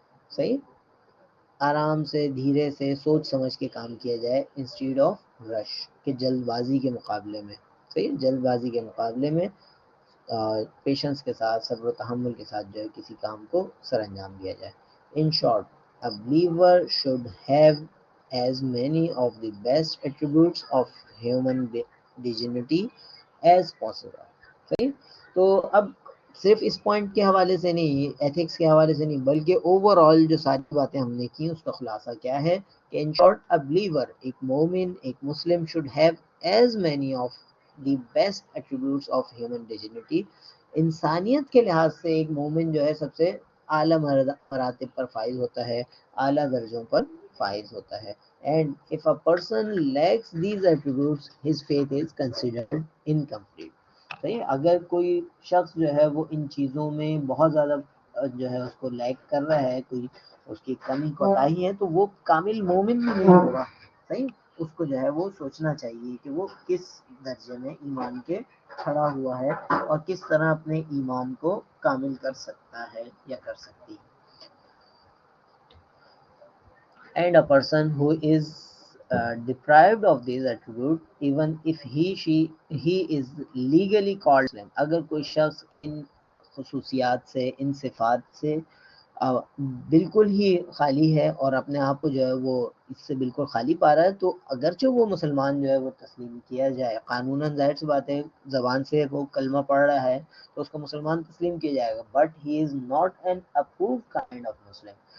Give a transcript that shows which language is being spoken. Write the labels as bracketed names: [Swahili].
[Urdu] صحیح، آرام سے دھیرے سے سوچ سمجھ کے کام کیا جائے [English] instead of rush, [Urdu] کہ جلد بازی کے مقابلے میں. صحیح، جلد بازی کے مقابلے میں پیشنس کے ساتھ، صبر و تحمل کے ساتھ جو ہے کسی کام کو سر انجام دیا جائے. [English] In short a believer should have as many of the best attributes of human dignity as possible. [Urdu] صحیح، تو اب صرف اس پوائنٹ کے حوالے سے نہیں، ایتھکس کے حوالے سے نہیں، بلکہ اوور آل جو ساری باتیں ہم نے کی اس کا خلاصہ کیا ہے کہ ان شارٹ [English] a believer، [Urdu] ایک مومن، ایک مسلم [English] should have as many of the best attributes of human dignity. [Urdu] انسانیت کے لحاظ سے ایک مومن جو ہے سب سے اعلیٰ مراتب پر فائز ہوتا ہے، اعلیٰ درجوں پر فائز ہوتا ہے. [English] And if a person lacks these attributes, his faith is considered incomplete. [Urdu] صحیح، اگر کوئی شخص جو ہے وہ ان چیزوں میں بہت زیادہ جو ہے اس کو لیک کر رہا ہے، کوئی اس کی کمی کوتاہی ہے، تو وہ کامل مومن نہیں ہوگا. صحیح، اس کو جو ہے وہ سوچنا چاہیے کہ وہ کس درجے میں ایمان کے کھڑا ہوا ہے اور کس طرح اپنے ایمان کو کامل کر سکتا ہے یا کر سکتی ہے. [English] And a person who is deprived of these attributes, even if he is legally called Muslim. [Urdu] اگر کوئی شخص ان خصوصیات سے، ان صفات سے بالکل ہی خالی ہے اور اپنے آپ کو جو ہے وہ اس سے بالکل خالی پا رہا ہے، تو اگرچہ وہ مسلمان جو ہے وہ تسلیم کیا جائے، قانوناً ظاہر سی بات ہے زبان سے وہ کلمہ پڑھ رہا ہے تو اس کو مسلمان تسلیم کیا جائے گا، [English] But he is not an approved kind of Muslim.